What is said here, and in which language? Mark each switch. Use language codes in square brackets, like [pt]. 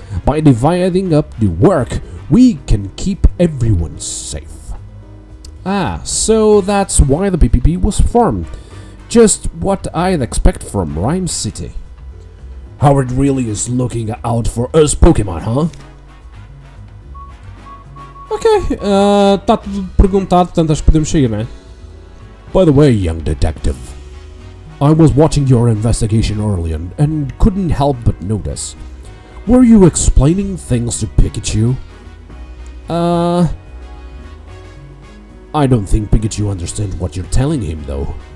[en] By dividing up the work, we can keep everyone safe. Ah, so that's why the PPB was formed. Just what I'd expect from Ryme City. Howard really is looking out for us Pokemon, huh? [pt] Ok, tá tudo perguntado, portanto acho que podemos seguir, né? [en] By the way, young detective, I was watching your investigation earlier and couldn't help but notice. Were you explaining things to Pikachu? I don't think Pikachu understands what you're telling him, though.